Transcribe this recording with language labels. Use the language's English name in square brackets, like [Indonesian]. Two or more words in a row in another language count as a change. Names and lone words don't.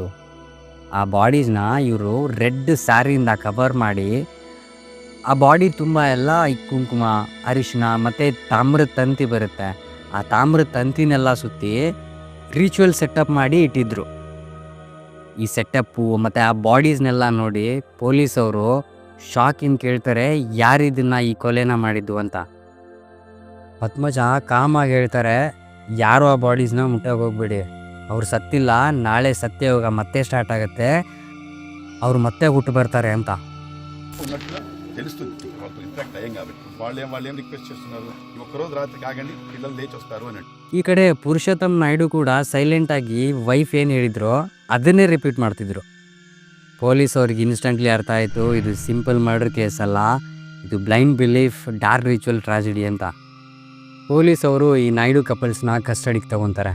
[Kannada] ಆ ಬಾಡೀಸ್ನ ಇವರು ರೆಡ್ ಸ್ಯಾರಿಯಿಂದ ಕವರ್ ಮಾಡಿ, ಆ ಬಾಡಿ ತುಂಬ ಎಲ್ಲ ಈ ಕುಂಕುಮ, ಅರಿಶಿನ ಮತ್ತು ತಾಮ್ರದ ತಂತಿ ಬರುತ್ತೆ, ಆ ತಾಮ್ರದ ತಂತಿನೆಲ್ಲ ಸುತ್ತಿ [English] ritual setup [Kannada] ಮಾಡಿ ಇಟ್ಟಿದ್ರು. ಈ ಸೆಟಪ್ಪು ಮತ್ತು ಆ ಬಾಡೀಸ್ನೆಲ್ಲ ನೋಡಿ ಪೊಲೀಸವರು ಶಾಕಿಂದ ಕೇಳ್ತಾರೆ, ಯಾರಿದನ್ನ ಈ ಕೊಲೆನ ಮಾಡಿದ್ದು ಅಂತ. ಪದ್ಮಜ ಕಾಮಾಗಿ ಹೇಳ್ತಾರೆ, ಯಾರು ಆ ಬಾಡೀಸ್ನ ಮುಟ್ಟೋಕೆ ಹೋಗ್ಬೇಡಿ, ಅವ್ರು ಸತ್ತಿಲ್ಲ, ನಾಳೆ ಸತ್ಯಯುಗ ಮತ್ತೆ ಸ್ಟಾರ್ಟ್ ಆಗುತ್ತೆ, ಅವರು ಮತ್ತೆ ಹುಟ್ಟು ಬರ್ತಾರೆ ಅಂತ [Telugu] ఉన్నట్టుగా తెలుస్తుంది. వాళ్ళతో ఇంపాక్ట్ అయ్యాం కాబట్టి వాళ్ళు ఏం రిక్వెస్ట్ చేస్తున్నారు, ఒక్కరోజు రాత్రికి ఆగండి, పిల్లలు లేచి వస్తారు అని. [Kannada] ಈ ಕಡೆ ಪುರುಷೋತ್ತಮ್ ನಾಯ್ಡು ಕೂಡ ಸೈಲೆಂಟಾಗಿ ವೈಫ್ ಏನು ಹೇಳಿದ್ರು ಅದನ್ನೇ ರಿಪೀಟ್ ಮಾಡ್ತಿದ್ರು. ಪೊಲೀಸ್ ಅವ್ರಿಗೆ ಇನ್ಸ್ಟೆಂಟ್ಲಿ ಅರ್ಥ ಆಯಿತು, ಇದು [English] simple murder case [Kannada] ಅಲ್ಲ, ಇದು [English] blind belief dark ritual tragedy [Kannada] ಅಂತ. ಪೊಲೀಸ್ ಅವರು ಈ ನಾಯ್ಡು ಕಪಲ್ಸ್ನ ಕಸ್ಟಡಿಗೆ ತಗೊತಾರೆ.